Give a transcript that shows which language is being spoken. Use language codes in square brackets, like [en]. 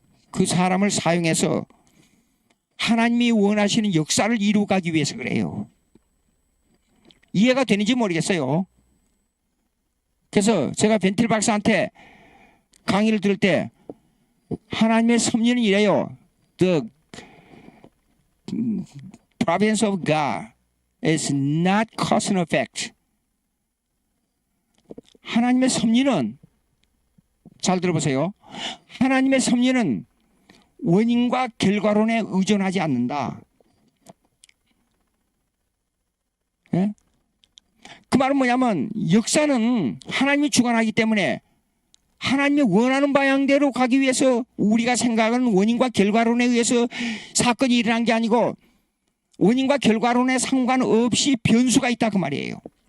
[ko] 그 사람을 사용해서 하나님이 원하시는 역사를 이루어가기 위해서 그래요. 이해가 되는지 모르겠어요. 그래서 제가 벤틀 박사한테 강의를 들을 때 하나님의 섭리는 이래요. [en] The providence of God is not cause and effect. [ko] 하나님의 섭리는 잘 들어보세요. 하나님의 섭리는 원인과 결과론에 의존하지 않는다. 예? 그 말은 뭐냐면 역사는 하나님이 주관하기 때문에 하나님이 원하는 방향대로 가기 위해서 우리가 생각하는 원인과 결과론에 의해서 사건이 일어난 게 아니고 원인과 결과론에 상관없이 변수가 있다 그 말이에요.